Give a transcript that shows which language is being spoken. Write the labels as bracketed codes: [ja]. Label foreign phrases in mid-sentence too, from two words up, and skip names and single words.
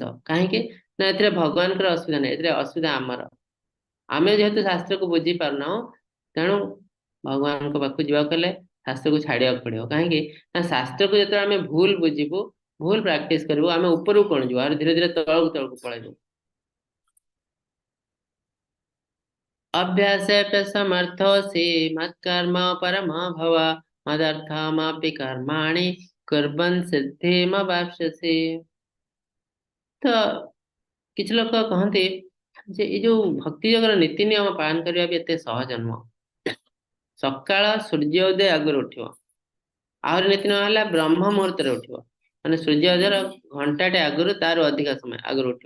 [or] କାହିଁକି ନା ଏଥିରେ ଭଗବାନଙ୍କର ଅସୁବିଧା ନାହିଁ, ଏଥିରେ ଅସୁବିଧା ଆମର। ଆମେ ଯେହେତୁ ଶାସ୍ତ୍ରକୁ ବୁଝି ପାରୁନାହୁଁ, ତେଣୁ ଭଗବାନଙ୍କ ପାଖକୁ ଯିବାକୁ ହେଲେ ଶାସ୍ତ୍ରକୁ ଛାଡିବାକୁ ପଡିବ। କାହିଁକି ନା ଶାସ୍ତ୍ରକୁ ଯେତେବେଳେ ଆମେ ଭୁଲ ବୁଝିବୁ, ଭୁଲ ପ୍ରାକ୍ଟିସ କରିବୁ, ଆମେ ଉପରକୁ କଣ ଯିବୁ, ଆଉ ଧୀରେ ଧୀରେ ତଳକୁ ତଳକୁ ପଳେଇବୁ। [sa] अभ्यासेऽप्य समर्थोऽसि मत्कर्म परमो भव मदर्थमपि कर्माणि कुर्वन् सिद्धिमवाप्स्यसि। [or] ତ କିଛି ଲୋକ କହନ୍ତି ଯେ ଏଇ ଯୋଉ ଭକ୍ତି ଯୋଗର ନୀତି ନିୟମ ପାଳନ କରିବା ବି ଏତେ ସହଜ ନୁହଁ। ସକାଳ ସୂର୍ଯ୍ୟ ଉଦୟ ଆଗରୁ ଉଠିବ, ଆହୁରି ନୀତି ନିୟମ ହେଲା ବ୍ରହ୍ମ ମୁହୂର୍ତ୍ତରେ ଉଠିବ, ମାନେ ସୂର୍ଯ୍ୟ ଉଦୟର ଘଣ୍ଟାଟେ ଆଗରୁ, ତାର ଅଧିକା ସମୟ ଆଗରୁ ଉଠିବ।